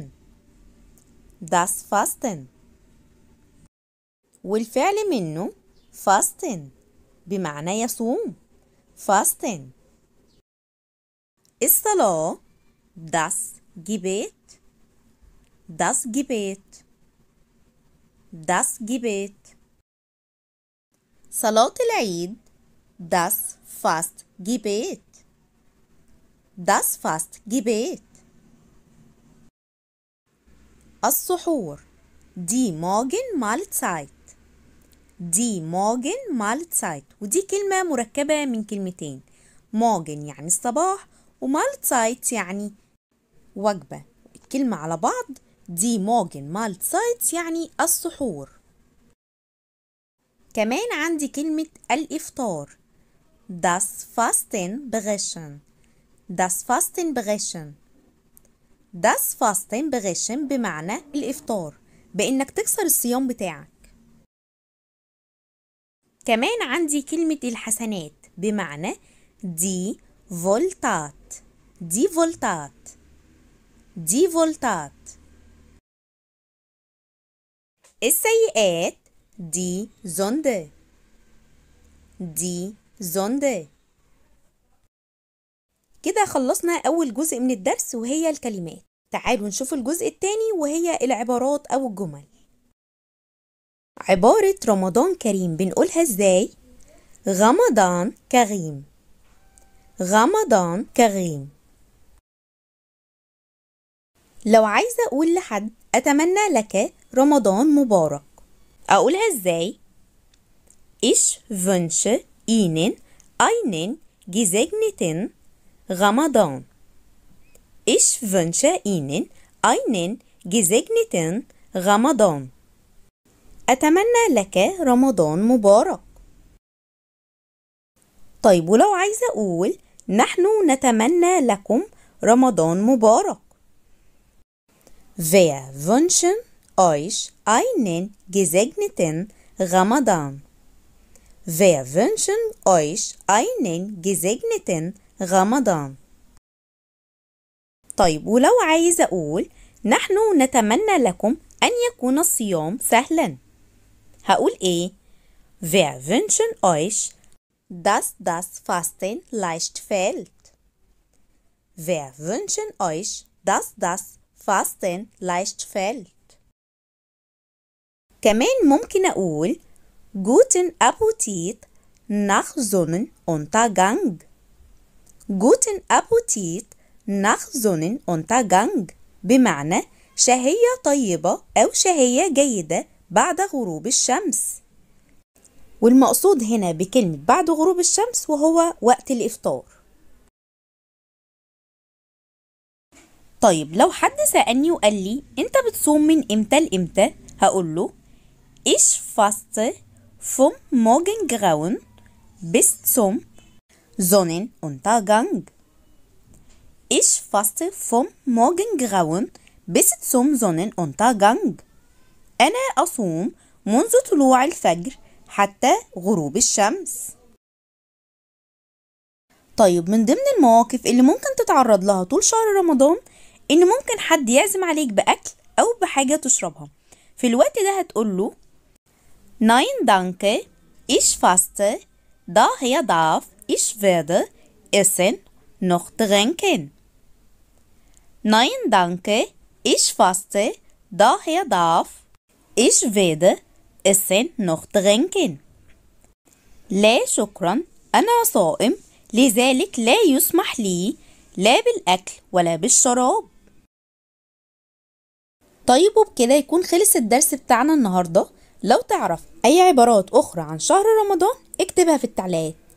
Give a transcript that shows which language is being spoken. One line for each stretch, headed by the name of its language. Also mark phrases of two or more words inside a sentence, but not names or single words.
German: das Fasten.
Arabic: والفعل منه fasten بمعنى يصوم.
German: fasten. الصلاة das Gebet. das Gebet. das Gebet.
Arabic: صلاة العيد
German: das Fastgebet. das Fastgebet. السحور die Morgenmahlzeit. die Morgenmahlzeit.
Arabic: ودي كلمة مركبة من كلمتين. morgen يعني الصباح، ومالتسايت يعني وجبة. الكلمة على بعض
German: die Morgenmahlzeit
Arabic: يعني السحور. كمان عندي كلمة الإفطار
German: das Fastenbrechen. das Fastenbrechen. das Fastenbrechen
Arabic: بمعنى الإفطار، بإنك تكسر الصيام بتاعك. كمان عندي كلمة الحسنات بمعنى
German: die Wohltat. die Wohltat. die Wohltat. السيئات die Sünde. die Sünde.
Arabic: كده خلصنا أول جزء من الدرس وهي الكلمات. تعالوا نشوف الجزء التاني وهي العبارات أو الجمل. عبارة رمضان كريم بنقولها ازاي؟ رمضان كريم. رمضان كريم. لو عايزة أقول لحد أتمنى لك رمضان مبارك أقولها ازاي؟
German: Ich wünsche Ihnen einen gesegneten Ramadan. Ich wünsche Ihnen einen gesegneten Ramadan.
Arabic: أتمنى لك رمضان مبارك. طيب ولو عايزة أقول نحن نتمنى لكم رمضان مبارك.
German: Wir wünschen euch einen gesegneten Ramadan. Wir wünschen euch einen gesegneten Ramadan.
Arabic: طيب ولو عايزة أقول نحن نتمنى لكم أن يكون الصيام سهلا هقول إيه؟
German: Wir wünschen euch, dass das Fasten leicht fällt. Wir wünschen euch, dass das Fasten leicht fällt.
Arabic: كمان ممكن أقول
German: Guten Appetit nach Sonnenuntergang. Guten Appetit nach Sonnenuntergang
Arabic: بمعنى شهية طيبة أو شهية جيدة بعد غروب الشمس. والمقصود هنا بكلمة بعد غروب الشمس وهو وقت الإفطار. طيب لو حد سألني وقال لي أنت بتصوم من إمتى لإمتى؟ هقول له
German: Ich faste vom Morgengrauen bis zum Sonnenuntergang. Ich faste vom Morgengrauen bis zum Sonnenuntergang.
Arabic: أنا أصوم منذ طلوع الفجر حتى غروب الشمس. طيب من ضمن المواقف اللي ممكن تتعرض لها طول شهر رمضان إن ممكن حد يعزم عليك بأكل أو بحاجة تشربها. في الوقت ده هتقول له
German: Nein danke, ich faste, daher darf ich werde essen noch trinken. Nein danke, ich faste, daher darf ich werde essen noch trinken.
Arabic: لا شكرا، أنا صائم لذلك لا يسمح لي لا بالأكل ولا بالشراب. طيب وبكده يكون خلص الدرس بتاعنا النهاردة. لو تعرف أي عبارات أخرى عن شهر رمضان اكتبها في التعليقات.